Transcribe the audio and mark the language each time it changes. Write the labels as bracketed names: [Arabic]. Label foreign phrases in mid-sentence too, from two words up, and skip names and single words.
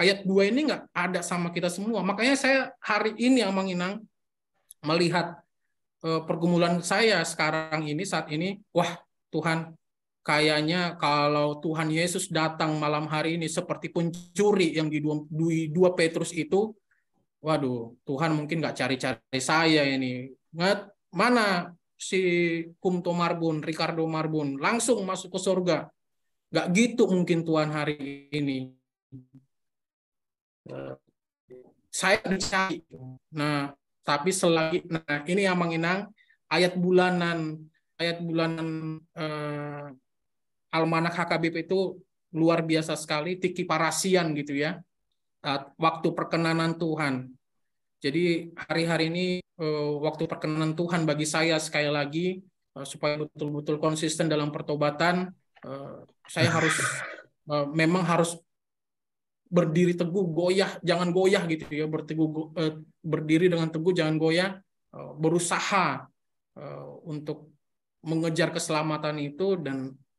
[Indonesian] Ayat 2 ini nggak ada sama kita semua. Makanya saya hari ini Amanginang melihat pergumulan saya sekarang ini, saat ini, wah Tuhan, kayaknya kalau Tuhan Yesus datang malam hari ini seperti pencuri yang di 2 Petrus itu, waduh, Tuhan mungkin nggak cari-cari saya ini. Mana si Kumto Marbun, Ricardo Marbun, langsung masuk ke surga. Nggak gitu mungkin Tuhan hari ini. Saya dicari. Nah, tapi selagi, nah ini yang menginang ayat bulanan Almanak HKBP itu luar biasa sekali, [Batak Toba] tiki parasian [Indonesian] gitu ya. Waktu perkenanan Tuhan. Jadi hari-hari ini waktu perkenanan Tuhan bagi saya sekali lagi supaya betul-betul konsisten dalam pertobatan, saya memang harus berdiri teguh, jangan goyah gitu ya, berdiri dengan teguh, jangan goyah, berusaha untuk mengejar keselamatan itu dan